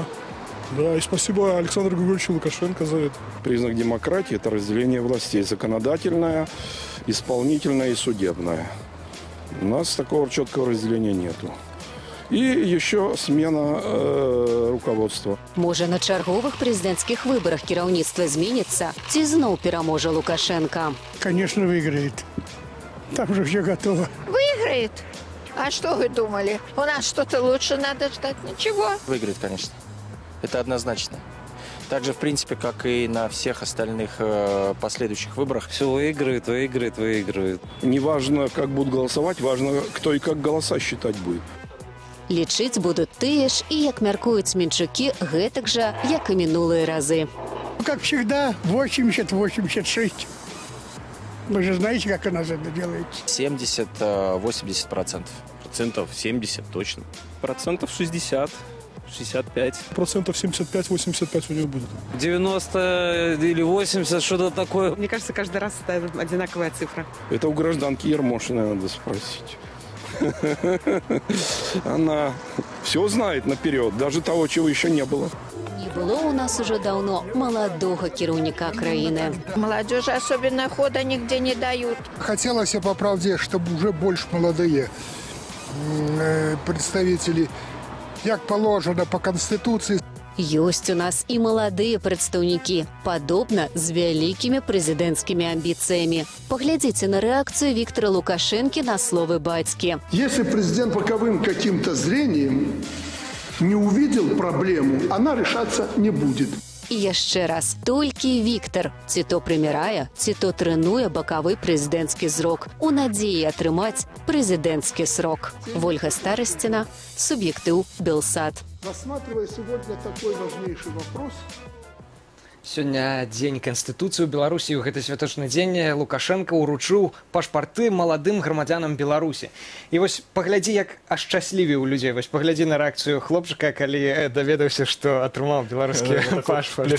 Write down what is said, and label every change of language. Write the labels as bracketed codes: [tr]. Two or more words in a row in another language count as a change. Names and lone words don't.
[ru] Да, и спасибо Александру Григорьевичу Лукашенко за это. Признак демократии – это разделение властей. Законодательная, исполнительная и судебная. У нас такого четкого разделения нету. И еще смена руководства. [be] Можа, на чарговых прэзідэнцкіх выбарах кіраўніцтва зменіцца, ці зноў пераможа Лукашенко? [ru] Конечно, выиграет. Там уже все готово. Выиграет? А что вы думали? У нас что-то лучше надо ждать? Ничего. Выиграет, конечно. Это однозначно. Так же, в принципе, как и на всех остальных последующих выборах. Все выиграет, выиграет, выиграет. Не важно, как будут голосовать, важно, кто и как голоса считать будет. [be] Лічыць будуць тыя ж, і, як мяркуюць менчукі, гэтак жа, як і мінулыя разы. [ru] Как всегда, 80-86. Вы же знаете, как у нас это делается. 70-80%. Процентов 70 точно. Процентов 60, 65. Процентов 75-85 у него будет. 90 или 80, что-то такое. Мне кажется, каждый раз это одинаковая цифра. Это у гражданки Ермошиной надо спросить. Она все знает наперед, даже того, чего еще не было. Не было у нас уже давно молодого [be] кіраўніка краіны. [ru] Молодежи особенно хода нигде не дают. Хотелось, по правде, чтобы уже больше молодые представители, как положено по Конституции. [be] Ёсць у нас і маладыя прадстаўнікі, падобна з вялікімі прэзідэнцкімі амбіцыямі. Паглядзіце на рэакцыю Віктора Лукашэнкі на словы бацькі. [ru] Если президент боковым каким-то зрением не увидел проблему, она решаться не будет. [be] І яшчэ раз, толькі Віктор ці то прымірае, ці то трэнуе бакавы прэзідэнцкі зрок у надзеі атрымаць прэзідэнцкі срок. Вольга Старасціна, суб'ектыў Белсат. [ru] Рассматривая сегодня такой важнейший вопрос. [be] Сёння дзень Канстытуцыі ў Беларусі. У гэты святочны дзень Лукашенко ўручыў пашпарты маладым грамадзянам Беларусі. І вось паглядзі, як ашчаслівіў людзей. Вось паглядзі на рэакцыю хлопчыка, калі даведаўся, што атрымаў беларускі пашпарт.